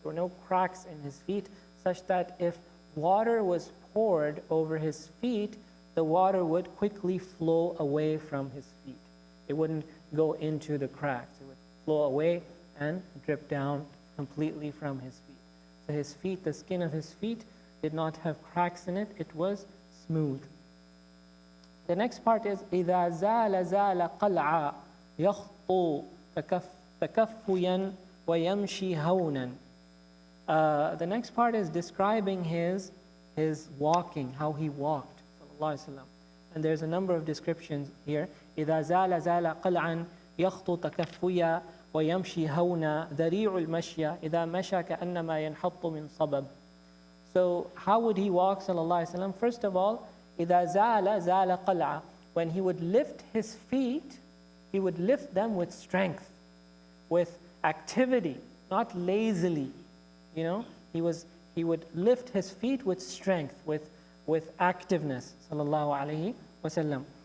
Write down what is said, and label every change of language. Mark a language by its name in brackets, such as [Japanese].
[English] There were no cracks in his feet, such that if water was poured over his feet, the water would quickly flow away from his feet. It wouldn't go into the cracks. It would flow away and drip down completely from his feet. So his feet, the skin of his feet, did not have cracks in it. It was smooth. The next part is [Arabic] إِذَا زَالَ زَالَ قَلْعًا يَخْطُو تَكَفُّيًا وَيَمْشِي هَوْنًا. [English] The next part is describing his walking, how he walked, sallallahu alaihi wasallam. And there's a number of descriptions here. [Arabic] إِذَا زَالَ زَالَ قَلْعًا يَخْطُو تَكَفُّيًا وَيَمْشِي هَوْنًا ذَرِيعُ الْمَشْيَ إِذَا مَشَى كَأَنَّمَا يَنْحَطُّ مِنْ صَبَبٍ. [English] So how would he walk, sallallahu alaihi wasallam? First of all, [Arabic] إِذَا زَالَ زَالَ قَلْعًا. [English] When he would lift his feet, he would lift them with strength, with activity, not lazily. You know, he would lift his feet with strength, with activeness, sallallahu alaihi wasallam.